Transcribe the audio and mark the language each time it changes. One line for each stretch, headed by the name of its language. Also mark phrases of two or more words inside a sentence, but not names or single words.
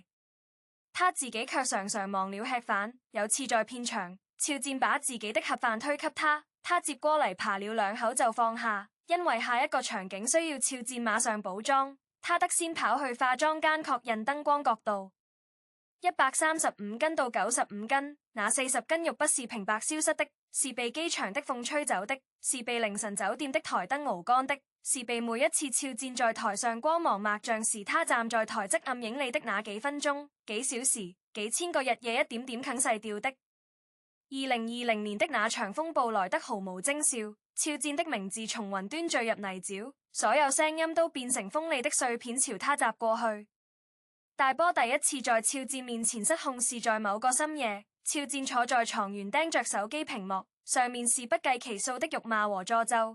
Chinese: 他自己卻常常忘了吃飯。有次在片場，肖戰把自己的盒飯推給他，他接過嚟扒了2口就放下，因為下一個場景需要肖戰馬上補妝，他得先跑去化妝間確認燈光角度。135 斤到95斤，那40斤肉不是平白消失的，是被機場的風吹走的，是被凌晨酒店的台燈熬乾的，是被每一次肖戰在台上光芒萬丈時，他站在台側暗影裏的那幾分鐘、幾小時、幾千個日夜一點點啃噬掉的。2020年的那場風暴來得毫無徵兆， 肖戰的名字從雲端墜入泥沼，所有聲音都變成鋒利的碎片朝他砸過去。大波第一次在肖戰面前失控是在某個深夜，肖戰坐在床沿盯着手機屏幕，上面是不計其數的辱罵和詛咒。